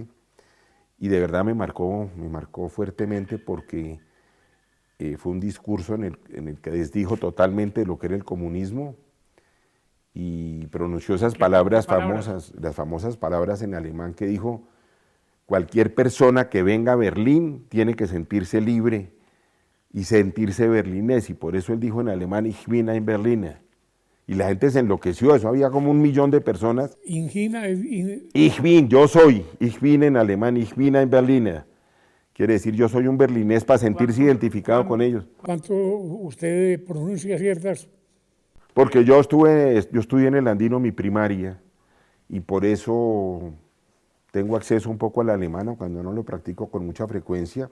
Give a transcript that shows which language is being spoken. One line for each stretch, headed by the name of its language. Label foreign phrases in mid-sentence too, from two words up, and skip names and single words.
Spanish: Y de verdad me marcó fuertemente porque fue un discurso en el que desdijo totalmente lo que era el comunismo y pronunció esas palabras famosas, las famosas palabras en alemán que dijo: cualquier persona que venga a Berlín tiene que sentirse libre y sentirse berlinés, y por eso él dijo en alemán:
German: Ich bin ein Berliner.
Spanish: Y la gente se enloqueció, eso había como 1 millón de personas.
German: Ich bin,
Spanish: yo soy,
German: ich bin
Spanish: en alemán,
German: ich bin ein Berliner.
Spanish: Quiere decir, yo soy un berlinés, para sentirse identificado con ellos. ¿Cuánto usted pronuncia ciertas? Porque yo estudié en el Andino mi primaria, y por eso tengo acceso un poco al alemán, cuando no lo practico con mucha frecuencia.